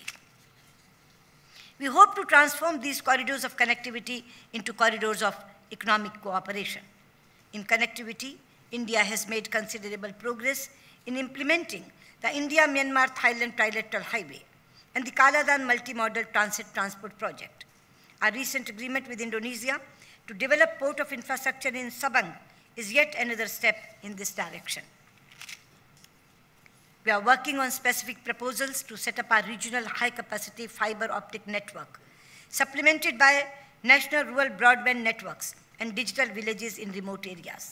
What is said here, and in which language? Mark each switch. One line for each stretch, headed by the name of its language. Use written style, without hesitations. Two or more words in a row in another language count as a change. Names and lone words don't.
English: We hope to transform these corridors of connectivity into corridors of economic cooperation. In connectivity, India has made considerable progress in implementing the India-Myanmar-Thailand trilateral highway and the Kaladan multimodal transit transport project. Our recent agreement with Indonesia to develop port of infrastructure in Sabang is yet another step in this direction. We are working on specific proposals to set up a regional high-capacity fiber optic network, supplemented by national rural broadband networks and digital villages in remote areas.